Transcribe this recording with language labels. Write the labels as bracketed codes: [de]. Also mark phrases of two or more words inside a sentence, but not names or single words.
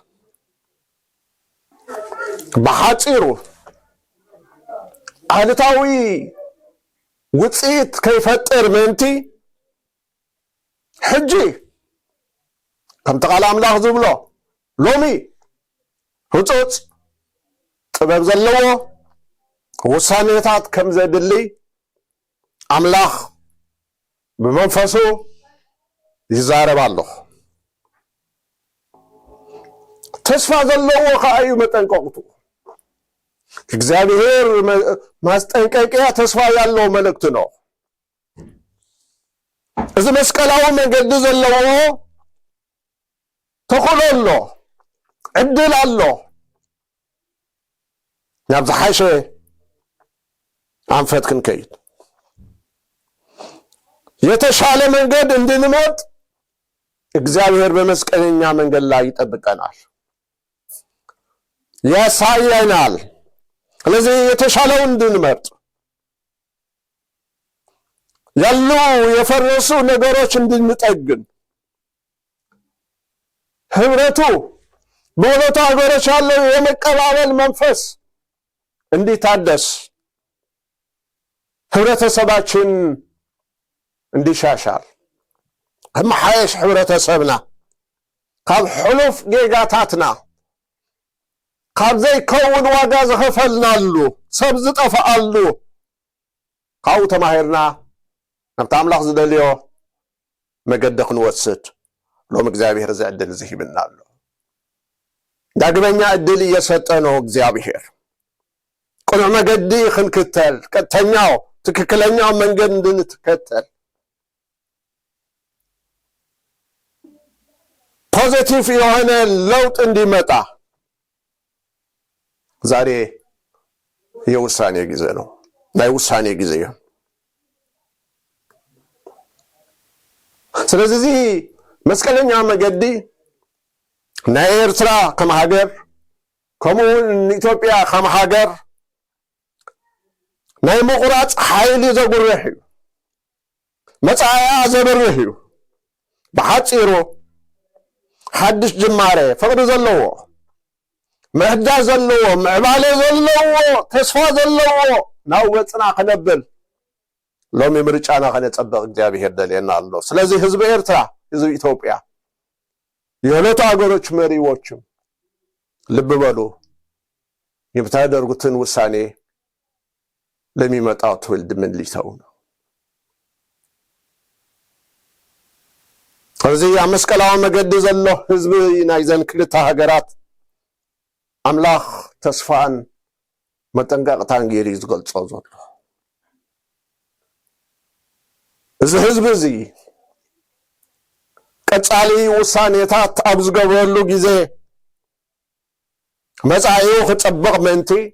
[ti] ብሓፂሩ ኣሉታዊ ውፅኢት ከይፈጥር ምእንቲ ሕጂ ከምቲ ቃል ኣምላኽ ዝብሎ ሎሚ ህፁፅ ጥበብ ዘለዎ ውሳኔታት ከም ዘድሊ ኣምላኽ ብመንፈሱ ይዛረብ ኣሎ ተስፋ ዘለዎ ከዓ እዩ መጠንቀቕቱ [am] እግዚአብሔር ማስጠንቀቂያ ተስፋ ያለው መልእክት ነው [ti] እዚ መስቀላው መንገድ ዘለዎ ተቆሎሎ ዕድል አሎ ናብ ዝሓሸ አንፈት ክንከይድ [am] የተሻለ መንገድ እንድንመጥ እግዚአብሔር በመስቀለኛ መንገድ ላይ ይጠብቀናል ያሳየናል ስለዚህ የተሻለው እንድንመርጥ ያሉ የፈረሱ ነገሮች እንድንጠግን ህብረቱ በሁለቱ ሀገሮች ያለው የመቀባበል መንፈስ እንዲታደስ ህብረተሰባችን እንዲሻሻል [ti] ከመሓየሽ ህብረተሰብና ካብ ሕሉፍ ጌጋታትና ካብ ዘይከውን ዋጋ ዝኸፈልናሉ ሰብ ዝጠፋኣሉ ካብኡ ተማሂርና ናብቲ ኣምላኽ ዝደልዮ መገዲ ክንወስድ ሎም እግዚአብሔር ዝዕድል ዝሂብና ኣሎ [am] ዳግመኛ ዕድል እየሰጠ ነው እግዚአብሔር [ti] ቁኑዕ መገዲ ክንክተል [am] ቀጥተኛው ትክክለኛው መንገድ እንድንትከተል ፖዚቲቭ የሆነ ለውጥ እንዲመጣ ዛሬ የውሳኔ ጊዜ ነው [ti] ናይ ውሳኔ ጊዜ ስለዚህ መስቀለኛ መገዲ ናይ ኤርትራ ከም ሃገር ከምኡውን ኢትዮጵያ ከም ሃገር ናይ ምቁራጽ ሓይሊ ዘጉርሕ እዩ መጻያ ዘበርህ እዩ ብሓፂሩ ሓድሽ ጅማሬ ፍቅሪ ዘለዎ ምሕዳስ ዘለዎ ምዕባለ ዘለዎ ተስፋ ዘለዎ ናው ወፅና ከነብል ሎሚ ምርጫና ከነጸብቕ እግዚአብሔር ደልየና ኣሎ ስለዚህ ህዝብ ኤርትራ ህዝብ ኢትዮጵያ [am] የሁለቱ አገሮች መሪዎችም ልብ በሉ የምታደርጉትን ውሳኔ ለሚመጣው ትውልድ ምን ሊተው ነው ስለዚህ [ti] መስቀላው መገዲ ዘሎ ህዝብ ናይዘን ክልተ ሃገራት አምላኽ ተስፋን መጠንቀቅታን ገይሩ ዝገልጾ ዘሎ እዚ ህዝብ እዚ ቀጻሊ ውሳኔታት ኣብ ዝገበረሉ ጊዜ መጻኢኡ ክጸብቕ ምእንቲ